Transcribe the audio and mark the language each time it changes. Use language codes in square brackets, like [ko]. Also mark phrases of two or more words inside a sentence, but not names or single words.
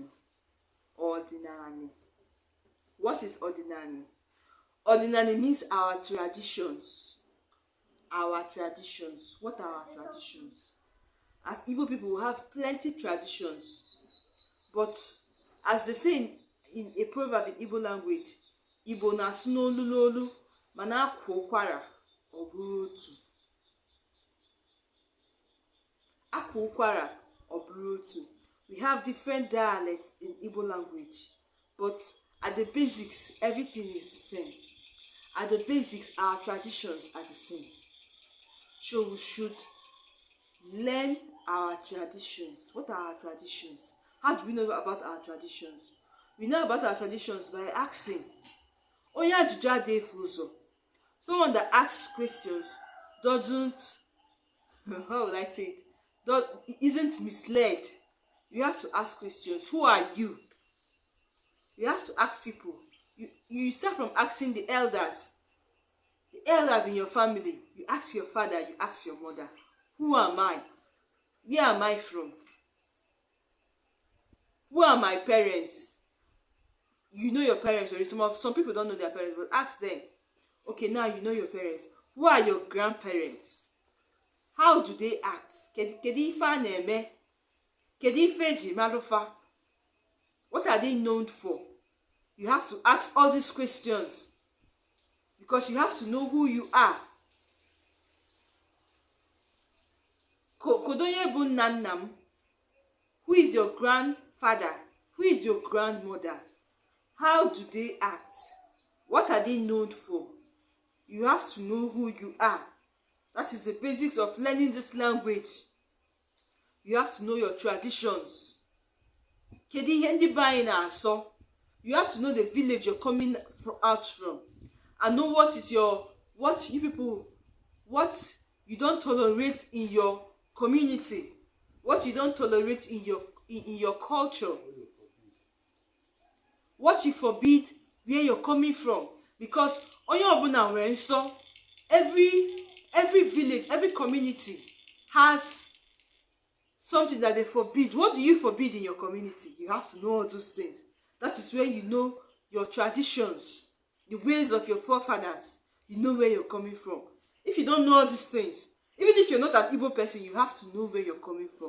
[en] Ordinary. What is ordinary? Ordinary means our traditions. Our traditions. What are our traditions? As Igbo people, we have plenty traditions, but as they say in a proverb in Igbo language, [ig] Igbo na-asụ n'olu n'olu ma na-akwa ụkwara ọ bụrụ otu. Akwa ụkwara ọ bụrụ otu. [en] We have different dialects in Igbo language, but at the basics, everything is the same. At the basics, our traditions are the same. So we should learn our traditions. What are our traditions? How do we know about our traditions? We know about our traditions by asking. [ig] Onye ajụjụ adịghị efu ụzọ. [en] Someone that asks questions doesn't, how would I say it, isn't misled. You have to ask questions. Who are you? You have to ask people. You start from asking the elders in your family. You ask your father, you ask your mother, who am I? Where am I from? Who are my parents? You know your parents already. Some people don't know their parents, but ask them. Okay, now you know your parents. Who are your grandparents? How do they act? [ig] Kedu ife a na-eme? Kedu ife eji marufa? [en] What are they known for? You have to ask all these questions because you have to know who you are. [ig] Kodonye bụ nna nna m. [en] Who is your grandfather? Who is your grandmother? How do they act? What are they known for? You have to know who you are. That is the basics of learning this language. You have to know your traditions. [ig] Kedu ihe ndị be anyị na-asọ? [en] You have to know the village you're coming out from and know what you don't tolerate in your community, what you don't tolerate in your culture, what you forbid where you're coming from. [ig] Because onye ọbụla nwere nsọ. [en] Every village, every community has something that they forbid. What do you forbid in your community? You have to know all those things. That is where you know your traditions, the ways of your forefathers. You know where you're coming from. If you don't know all these things, even if you're not an Igbo person, you have to know where you're coming from.